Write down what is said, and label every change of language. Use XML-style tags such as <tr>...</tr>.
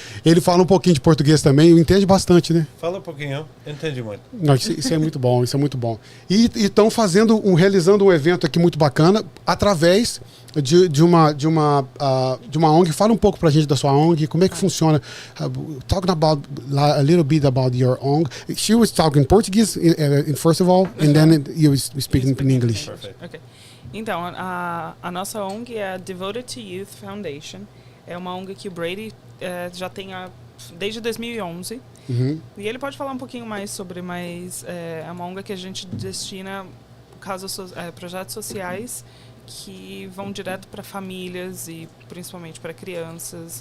<pt>Ele fala um pouquinho de português também, entende bastante, né? Fala um pouquinho, entende muito. Não, isso é muito bom, isso é muito bom. E estão realizando um evento aqui muito bacana através de uma ONG. Fala um pouco pra gente da sua ONG, como é que funciona.</pt> <en>Talking about a little bit about your ONG. She was talking Portuguese first of all, and then you speaking in English. Perfect.</en> <pt>Okay. Então, a nossa ONG é a Devoted to Youth Foundation. É uma ONG que o Brady já tem desde 2011. Uhum. E ele pode falar um pouquinho mais sobre, mas é uma ONG que a gente destina projetos sociais que vão direto para famílias e principalmente para crianças.</pt>